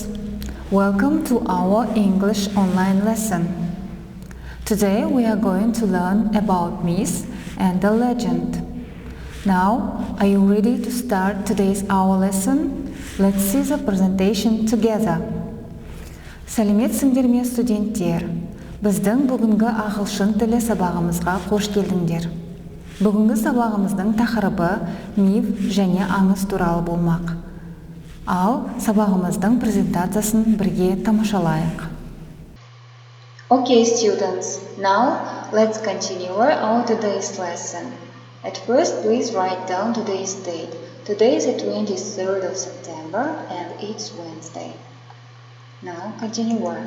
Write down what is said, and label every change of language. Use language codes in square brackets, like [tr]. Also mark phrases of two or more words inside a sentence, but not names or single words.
[en] Welcome to our English online lesson. Today we are going to learn about myth and the legend. Now, are you ready to start today's our lesson? Let's see the presentation together. [kk] Сәлеметсіңдер ме студенттер? Біздің бүгінгі ағылшын тілі сабағымызға қош келдіңдер. Бүгінгі сабағымыздың тақырыбы миф және аңыз туралы болмақ. Ал сабағымыздың презентациясын бірге тамашалайық. [en] Okay, students, now let's continue our today's lesson. At first, please write down today's date. Today is the 23rd of September and it's Wednesday. Now, continue on.